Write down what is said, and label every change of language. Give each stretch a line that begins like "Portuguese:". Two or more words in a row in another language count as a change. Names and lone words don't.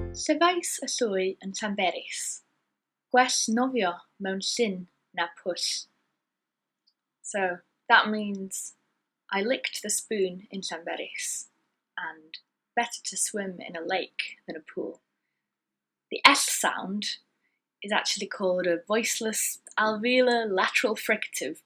Welsh: Llyfais y llwy yn Llanberis. Gwell nofio mewn llyn na pwll.
English: So that means I licked the spoon in Llanberis, and better to swim in a lake than a pool. The S sound is actually called a voiceless alvelor lateral fricative.